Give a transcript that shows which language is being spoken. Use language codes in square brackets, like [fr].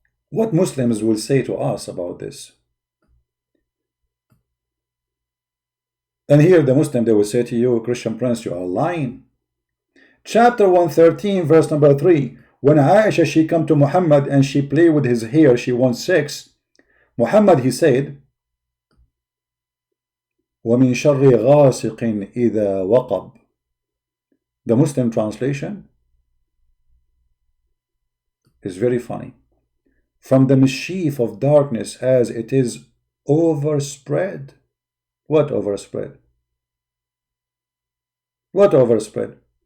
[en] What Muslims will say to us about this? And here the Muslim, they will say to you, Christian Prince, you are lying. Chapter 113, verse number 3. When Aisha, she come to Muhammad and she play with his hair, she wants sex. Muhammad, he said, [ar] وَمِن شَرِّ غَاسِقٍ إِذَا وَقَبْ. [en] The Muslim translation is very funny. From the mischief of darkness as it is overspread. What overspread? What overspread?